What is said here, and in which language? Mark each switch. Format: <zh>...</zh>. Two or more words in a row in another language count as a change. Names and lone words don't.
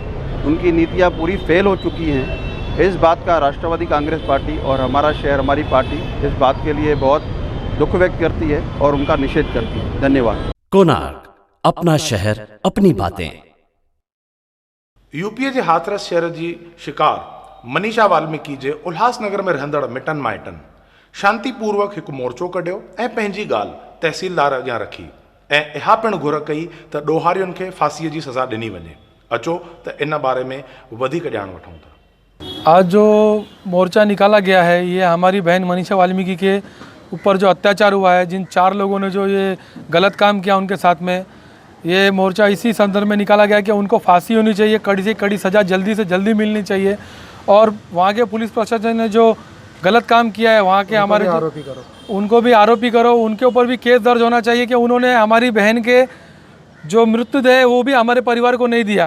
<hi>उनकी नीतियां पूरी फेल हो चुकी हैं। इस बात का राष्ट्रवादी कांग्रेस पार्टी और हमारा शहर हमारी पार्टी इस बात के लिए बहुत दुख व्यक्त करती है और उनका निषेध करती है। धन्यवाद। कोणार्क, अपना शहर अपनी बातें।</hi> <sd>यूपीए जे हाथरस शहर जी शिकार मनीषा वाल्मीकि जे उल्हासनगर में रहंदड़ मिटन माइटन शांतिपूर्वक एक मोर्चो कढियो ऐं पंहिंजी ॻाल्हि तहसीलदार अॻियां रखी ऐं इहा पिणु घुर कई त ॾोहारियुनि खे फांसीअ जी सज़ा ॾिनी वञे। अचो त इन बारे में वधीक ॼाण वठूं था।</sd> <hi>आज जो मोर्चा निकाला गया है ये हमारी बहन मनीषा वाल्मीकि के ऊपर जो अत्याचार हुआ है, जिन 4 लोगों ने जो ये गलत काम किया उनके साथ में, ये मोर्चा इसी संदर्भ में निकाला गया कि उनको फांसी होनी चाहिए, कड़ी से कड़ी सज़ा जल्दी से जल्दी मिलनी चाहिए और वहाँ के पुलिस प्रशासन ने जो गलत काम किया है वहाँ के हमारे आरोपी करो, उनको भी आरोपी करो, उनके ऊपर भी केस दर्ज होना चाहिए कि उन्होंने हमारी बहन के जो मृत्युदय है वो भी हमारे परिवार को नहीं दिया।</hi>